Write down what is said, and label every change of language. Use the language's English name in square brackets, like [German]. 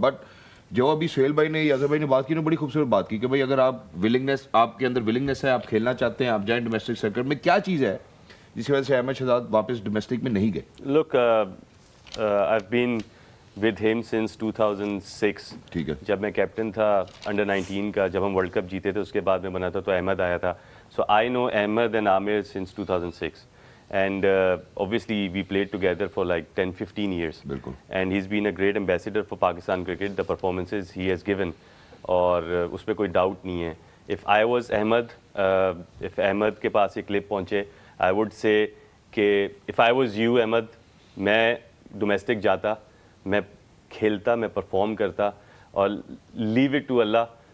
[Hindi] But जो अभी सुहेल भाई ने, अजहर भाई ने बात की ना, बड़ी खूबसूरत बात की कि भाई अगर आप विलिंगनेस, आपके अंदर विलिंगनेस है, आप खेलना चाहते हैं, आप जाएं डोमेस्टिक सर्किट में, क्या चीज़ है जिसकी वजह से अहमद शहजाद वापस डोमेस्टिक में नहीं गए? [English] Look, I have been with him since 2006. [Hindi] ठीक है. जब मैं कैप्टन था अंडर 19 का, जब हम वर्ल्ड कप जीते थे, उसके बाद में बना था, तो अहमद आया था. [English] So I know Ahmed and Aamir since 2006. And obviously we played together for like 10-15 years. [Hindi] बिल्कुल. [English] And he's been a great ambassador for Pakistan cricket. The performances he has given, [Hindi] और उस पर कोई डाउट नहीं है. [English] If I was Ahmed, if Ahmed [Hindi] के पास ये clip पहुँचे, [English] I would say कि if I was you Ahmed, [Hindi] मैं डोमेस्टिक जाता, मैं खेलता, मैं परफॉर्म करता, और [English] Leave it to Allah.